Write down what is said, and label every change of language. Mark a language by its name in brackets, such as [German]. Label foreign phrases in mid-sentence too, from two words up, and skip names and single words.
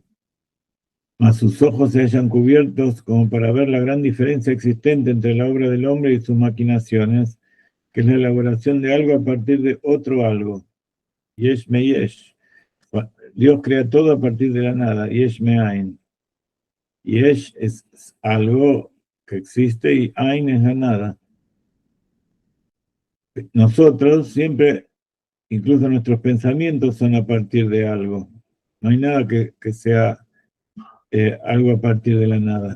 [Spanish] Mas sus ojos se hallan cubiertos como para ver la gran diferencia existente entre la obra del hombre y sus maquinaciones, que es la elaboración de algo a partir de otro algo. [Hebrew] יש מיש. [Spanish] Dios crea todo a partir de la nada. [Hebrew] יש מאין. [Spanish] Yesh es algo que existe y ain es la nada. Nosotros siempre, incluso nuestros pensamientos son a partir de algo. No hay nada que sea algo a partir de la nada.